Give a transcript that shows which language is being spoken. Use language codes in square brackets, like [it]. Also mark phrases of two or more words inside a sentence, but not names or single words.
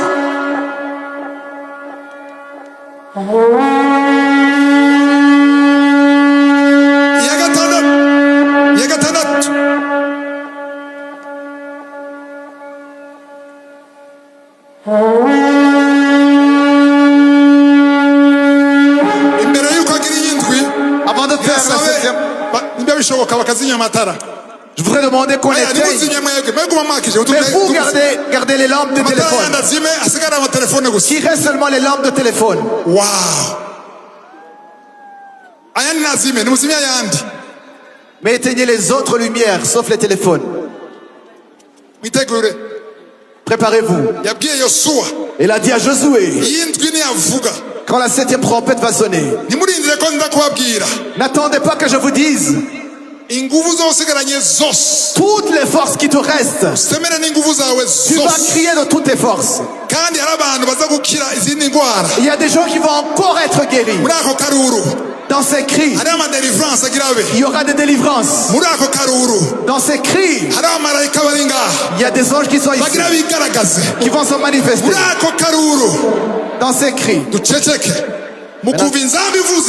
[rn] Ya gatandatu. Imbere yuko agira iyindwi, [fr] Avant de faire la septième, [rn] nimba bishoboka bakazimya amatara. [fr] je voudrais demander qu'on éteigne. Mais vous gardez les lampes de téléphone. Qu'il reste seulement les lampes de téléphone. Wow. [rn] Ayandi nazime, nimuzimya ayandi. [fr] Mais éteignez les autres lumières, sauf les téléphones. [rn] Mwitegure. [fr] Préparez-vous. [rn] Yabwiye Yosuwa. [fr] Il a dit à Josué, [rn] Iyindwi niyavuga. [fr] quand la septième trompette va sonner, [rn] Nimurindire ko nza kubabwira. [fr] n'attendez pas que je vous dise. [rn] Inguvu zosigaranye zose. [fr] Toutes les forces qui te restent, [rn] Semera n'inguvu zawe [fr] tu vas [rn] zose. [fr] crier de toutes tes forces. [rn] Kandi hari abantu baza gukira izindi ndwara. [fr] Il y a des gens qui vont encore être guéris. [rn] Muri ako karuru. [fr] Dans ces cris, [rn] Hari amadeliverance agira abe. [fr] il y aura des délivrances. [rn] Muri ako karuru. [fr] Dans ces cris, [rn] Hari abamarayika bari ngaha. [fr] il y a des anges qui sont ici, [rn] Bagira bigaragaze. [fr] qui vont se manifester. [rn] Muri ako karuru. [fr] Dans ces cris, [rn] Duceceke. Mukumva inzamba ivuze.